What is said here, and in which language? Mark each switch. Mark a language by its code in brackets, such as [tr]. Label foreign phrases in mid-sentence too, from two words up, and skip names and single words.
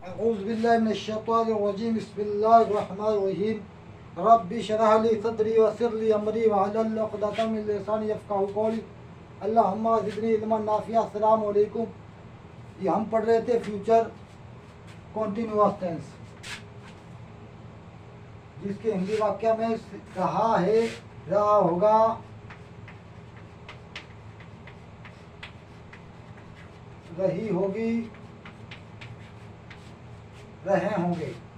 [ar] أعوذ بالله من الشيطان الرجيم بسم الله الرحمن الرحيم رب اشرح لي صدري ويسر لي أمري واحلل عقدة من لساني يفقهوا قولي اللهم زدني علما نافعا السلام عليكم. [hi] ये हम पढ़ रहे थे [en] future continuous tense, [hi] जिसके हिंदी वाक्य में रहा है, रहा होगा, रही होगी, रहे होंगे।